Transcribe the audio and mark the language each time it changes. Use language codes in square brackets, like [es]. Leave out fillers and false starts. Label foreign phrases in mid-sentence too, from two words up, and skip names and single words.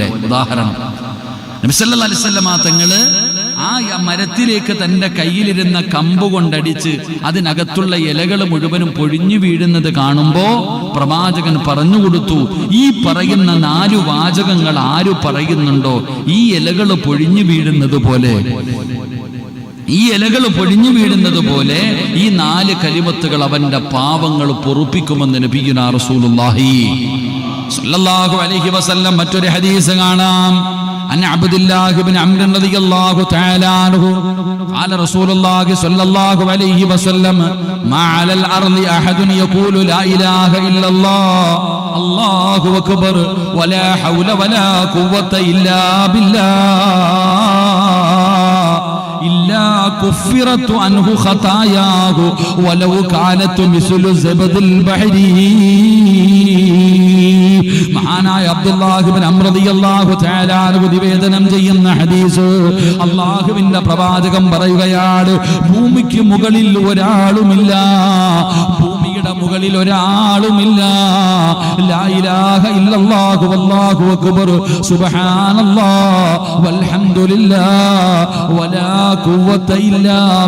[ml] ഉദാഹരണം, നബി [ar] صلى الله عليه وسلم [ml] തങ്ങള് ആ മരത്തിലേക്ക് തന്റെ കയ്യിലിരുന്ന കമ്പ് കൊണ്ടടിച്ച് അതിനകത്തുള്ള ഇലകൾ മുഴുവനും പൊഴിഞ്ഞു വീഴുന്നത് കാണുമ്പോ പ്രവാചകൻ പറഞ്ഞുകൊടുത്തു, ഈ പറയുന്ന 4 വാചകങ്ങൾ ആര് പറയുന്നുണ്ടോ ഈ ഇലകൾ പൊഴിഞ്ഞു വീഴുന്നത് പോലെ, ഈ ഇലകൾ പൊഴിഞ്ഞു വീഴുന്നത് പോലെ ഈ 4 കലിമത്തുകൾ അവന്റെ പാപങ്ങൾ പൊറുപ്പിക്കുമെന്ന് [ar] نبينا رسول الله صلى الله عليه وسلم. [ml] മറ്റൊരു ഹദീസ് കാണാം, [ar] عن عبد الله بن عمرو رضي الله تعالى عنه قال رسول الله صلى الله عليه وسلم ما على الأرض أحد يقول لا إله إلا الله الله أكبر ولا حول ولا قوة إلا بالله إلا كفرت عنه خطاياه ولو كانت مثل زبد البحر. [ml] മഹാനായ അബ്ദുല്ലാഹി ഇബ്നു അംർ [ar] رضي الله تعالى عنه [ml] നിവേദനം ചെയ്യുന്ന ഹദീസ്, അല്ലാഹുവിന്റെ പ്രവാചകൻ പറയുകയാണ്, ഭൂമിക്ക് മുകളിൽ ഒരാളുമില്ല, ഭൂമിയുടെ മുകളിൽ ഒരാളുമില്ല, [ar] لا إله إلا الله والله أكبر سبحان الله والحمد لله ولا قوة إلا